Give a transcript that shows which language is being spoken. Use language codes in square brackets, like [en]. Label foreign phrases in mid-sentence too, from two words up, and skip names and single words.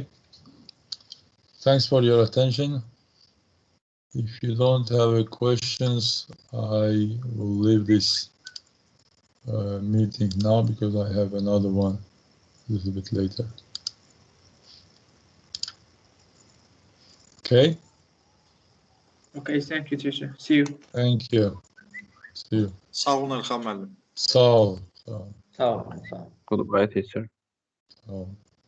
[en] Thanks for your attention. If you don't have any questions, I will leave this meeting now, because I have another one a little bit later. Okay? Okay, thank you, teacher. See you. Thank you. See you. [az] Sağ olun Erkan müəllim. Sağ ol. Sağ ol. Sağ ol. [en] Goodbye, teacher. [az] Sağ ol.